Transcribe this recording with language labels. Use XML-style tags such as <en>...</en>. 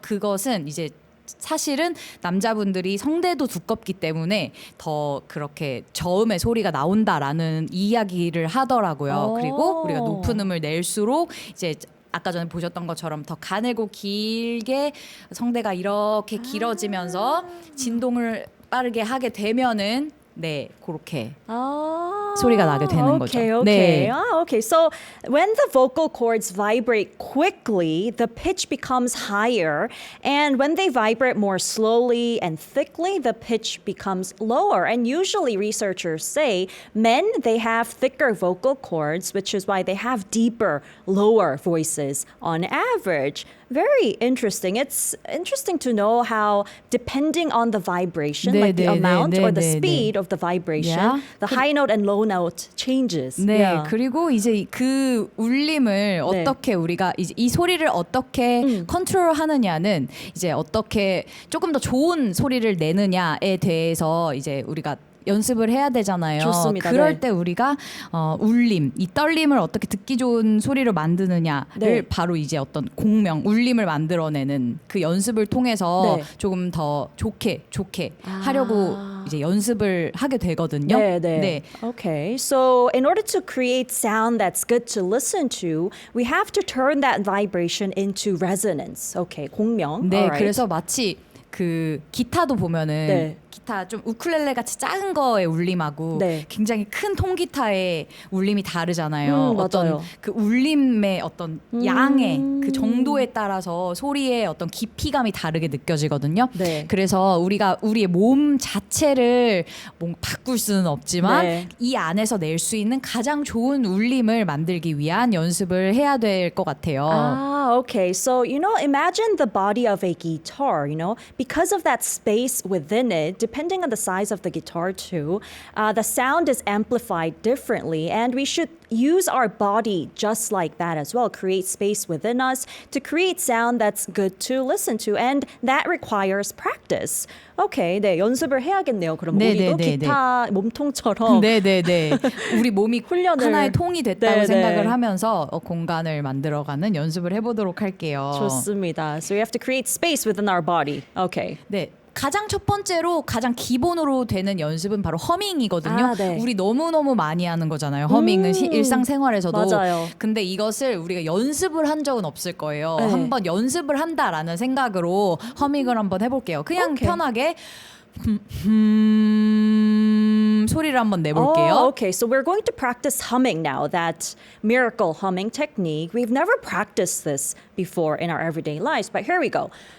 <ko>그것은 이제 사실은 남자분들이 성대도 두껍기 때문에 더 그렇게 저음의 소리가 나온다라는 이야기를 하더라고요. 그리고 우리가 높은 음을 낼수록 이제 아까 전에 보셨던 것처럼 더 가늘고 길게 성대가 이렇게 길어지면서 진동을 빠르게 하게 되면은 네, 그렇게 소리가 나게 되는 거죠.</ko> <en>Okay.</en> <ko>네.</ko> <en>Okay. So when the vocal cords vibrate quickly, the pitch becomes higher, and when they vibrate more slowly and thickly, the pitch becomes lower. And usually, researchers say men they have thicker vocal cords, which is why they have deeper, lower voices on average. Very interesting. It's interesting to know how, depending on the vibration,</en> <ko>네,</ko> <en>like the</en> <ko>네,</ko> <en>amount</en> <ko>네,</ko> <en>or the</en> <ko>네,</ko> <en>speed</en> <ko>네.</ko> <en>of the vibration, Yeah. the high note and low note changes.</en> <ko>네,</ko> <en>Yeah.</en> <ko>그리고 이제 그 울림을 어떻게 우리가 이제 이 소리를 어떻게 컨트롤하느냐는 이제 어떻게 조금 더 좋은 소리를 내느냐에 대해서 이제 우리가 연습을 해야 되잖아요. 좋습니다. 그럴 네. 때 우리가 울림, 이 떨림을 어떻게 듣기 좋은 소리로 만드느냐를 네. 바로 이제 어떤 공명, 울림을 만들어내는 그 연습을 통해서 네. 조금 더 좋게 하려고 이제 연습을 하게 되거든요. 네. Okay.</ko> <en>So in order to create sound that's good to listen to, we have to turn that vibration into resonance. Okay. 공명.</en> <ko>네,</ko> <en>Alright.</en> <ko>그래서 마치 그 기타도 보면은 네. 기타 좀 우쿨렐레 같이 작은 거의 울림하고 네. 굉장히 큰 통기타의 울림이 다르잖아요. 어떤 맞아요. 그 울림의 어떤 양의 그 정도에 따라서 소리의 어떤 깊이감이 다르게 느껴지거든요. 네. 그래서 우리가 우리의 몸 자체를 뭔가 바꿀 수는 없지만 네. 이 안에서 낼 수 있는 가장 좋은 울림을 만들기 위한 연습을 해야 될 것 같아요.</ko> <en>Okay. So, imagine the body of a guitar, because of that space within it, depending on the size of the guitar too, the sound is amplified differently, and we should use our body just like that as well. Create space within us to create sound that's good to listen to, and that requires practice.</en> <ko>Okay, 네, 연습을 해야겠네요. 그럼 네, 우리도 네, 네, 기타 몸통처럼 네네네. 우리 몸이 훈련을- 하나의 통이 됐다고 네, 네. 생각을 하면서 공간을 만들어가는 연습을 해보도록 할게요. 좋습니다.</ko> <en>So we have to create space within our body. Okay.</en> <ko>네. 가장 첫 번째로 가장 기본으로 되는 연습은 바로 허밍이거든요. 네. 우리 너무너무 많이 하는 거잖아요. 허밍은 일상생활에서도. 맞아요. 근데 이것을 우리가 연습을 한 적은 없을 거예요. 네. 한번 연습을 한다라는 생각으로 허밍을 한번 해볼게요. 그냥</ko> <en>오케이.</en> <ko>편하게 소리를 한번 내볼게요.</ko> <en>Oh, okay. So we're going to practice humming now, that miracle humming technique. We've never practiced this before in our everyday lives, but here we go.</en>